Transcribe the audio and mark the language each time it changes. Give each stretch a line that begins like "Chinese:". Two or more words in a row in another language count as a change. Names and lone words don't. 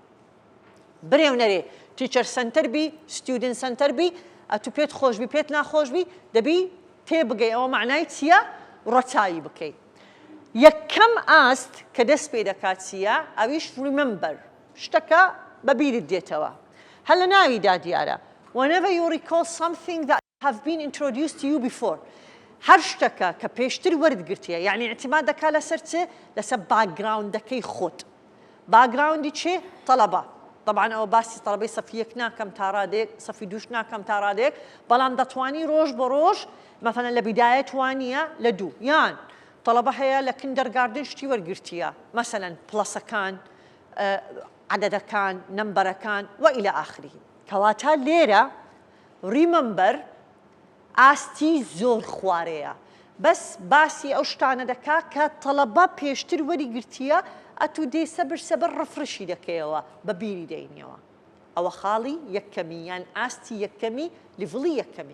Central Kurdish: برێونەرێ
English: teacher center
Central Kurdish: بی،
English: student center
Central Kurdish: بی، ئەتو پێت خۆش بی پێت ناخۆش بی دەبی تێبگەی ئەوە معنای چییە؟ ڕەچاوی بکەیت. یەکەم ئاست کە دەست پێ دەکات چییە؟ ئەویش ریمەمبەر، شتەکە بەبیرت دێتەوە. هەر لە ناویدا دیارە
English: whenever you recall something that have been introduced to you before.
Central Kurdish: هەر شتەکە کە پێشتر وەرگرتیە، یعنی اعتماد دەکا لەسەر چ؟ لەسەر باکگراوندەکەی خۆت. باکگراوندی چێ؟ تەڵەبە. طبعا ئەوە باسی تەڵەبەی سەفی یەک ناکەم تا ڕادێک، سەفی دووش ناکەم تا ڕادێک، بەڵام دەتوانی ڕۆژ بە ڕۆژ مەثەڵەن لە بیدایەت وانییە لە دوو یان طلبة هەیە لە کندەرگاردن شتی وەرگرتیە، مەسەلەن پڵەسەکان، عەدەدەکان، نەمبەرەکان
Arabic: وإلى آخره.
Central Kurdish: کەواتە لێرە ریمەمبەر ئاستی زۆر خوارەیە، بەس باسی ئەو شتانە دەکا کە تەڵەبە پێشتر وەریگرتیە ئەتو دێ سەبر ڕفرشی دەکەیەوە بە بیری دەینەوە. ئەوە خاڵی یەکەمی یان ئاستی یەکەمی لیڤڵی یەکەمی.